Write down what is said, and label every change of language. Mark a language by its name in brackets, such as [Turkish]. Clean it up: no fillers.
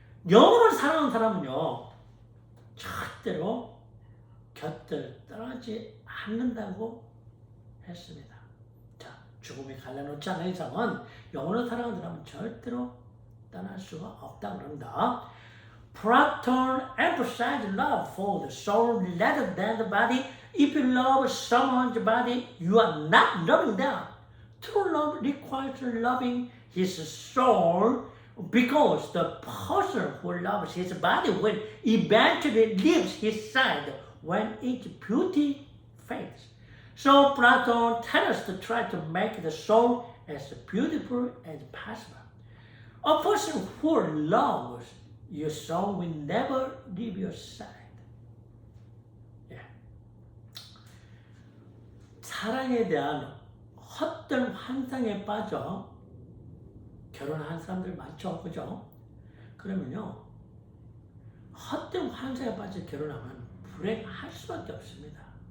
[Korean] 영혼을 사랑하는 사람은요, 절대로 곁을 떠나지 않는다고 했습니다. 자, 죽음이 갈라놓지 않는 이상은 영혼을 사랑하는 사람은 절대로 떠날 수가 없다고 합니다. [English] Platon emphasized love for the soul rather than the body. If you love someone's body, you are not loving them. True love requires loving his soul because the person who loves his body will eventually leave his side when its beauty fades. So Platon tells us to try to make the soul as beautiful as possible. A person who loves your soul will never leave your side. Yeah. [Korean] 사랑에 대한 헛된 환상에 빠져 결혼한 사람들 많죠, 그죠? 그러면요, 헛된 환상에 빠져 결혼하면 불행할 수밖에 없습니다.